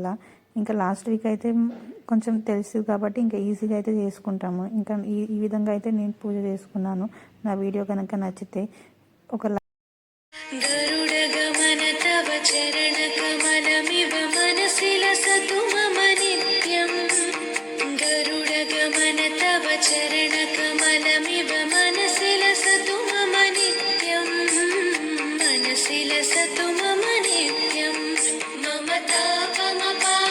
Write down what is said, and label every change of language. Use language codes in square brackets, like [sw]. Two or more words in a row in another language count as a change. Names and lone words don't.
[te] ఇంకా లాస్ట్ వీక్ అయితే కొంచెం తెలుసు కాబట్టి ఇంకా ఈజీగా అయితే చేసుకుంటాము. ఇంకా ఈ విధంగా అయితే నేను పూజ చేసుకున్నాను. నా వీడియో కనుక నచ్చితే ఒక [sa] గరుడ గమన తవ చరణ కమలమివ మనసిల సతు మమ నిత్యం గరుడ चरणकमलमिव मनसि लसतु मम नित्यम् मनसि लसतु मम नित्यम् मम तापमप